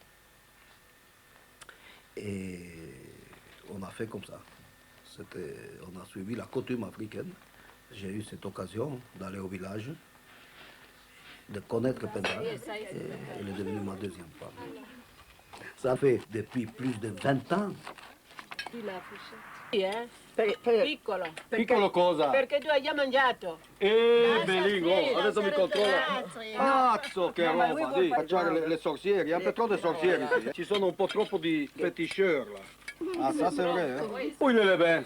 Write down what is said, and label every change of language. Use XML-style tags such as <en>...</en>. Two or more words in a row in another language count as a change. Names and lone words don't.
<fr>Et on a fait comme ça. On a suivi la coutume africaine. J'ai eu cette occasion d'aller au village, de connaître Penda. Et elle est devenue ma deuxième femme. Ça fait depuis plus de 20 ans.</fr> <it>Piccolo. Piccolo cosa? Perché tu hai già mangiato. Bellingo, adesso mi controlla. Cazzo, che roba, di cacciare le sorcieri,</it> <fr>il y a un peu trop de sorcieri qui.</fr> <it>Ci sono un po' troppo di</it> <fr>féticheurs là. Ah, ça c'est vrai, hein? Où il est bien?</fr>